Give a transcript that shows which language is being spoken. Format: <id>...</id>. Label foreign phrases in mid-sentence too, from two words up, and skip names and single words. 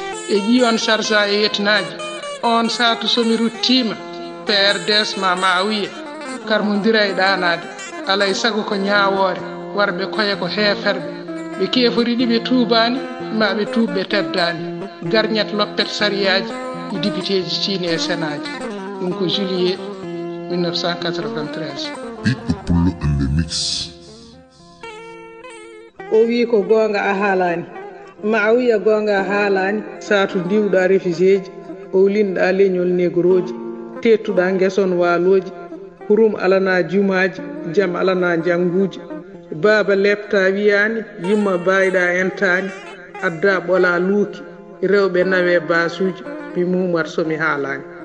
<ff>E ƴiyon sarsa e yetnaaji, on saatu so mi ruttiima, P R D S ma ma wiya, kar mo ndira e ɗaanaade, alay sago ko ñaawoore, warɓe koye ko heeferɓe. Ɓe keefori ɗi ɓe tuubaani, ma ɓe tuub ɓe teddaani. Garñat loppet sariyaaji, e dibiteeji ciine e senaaji. Ɗum ko</ff> <fr>juillet mille neuf cent quatre-vingt-treize.</fr> <ff>Ɓiɗɗo Pullo and the Mix. O wii ko goonga a haalaani. Ma a wiya goonga a haalaani. Saatu ndiwɗaa refugee ji, o linɗaa leñol negroji, teettuɗaa ngeson waalooji, hurum alana jumaaji, jam alana njannguuji. Baaba leɓta wiyaani, yumma baayɗaa entaani, adda ɓola luuki, rewɓe nawe baasuuji, mi muumar so mi haalaani.</ff>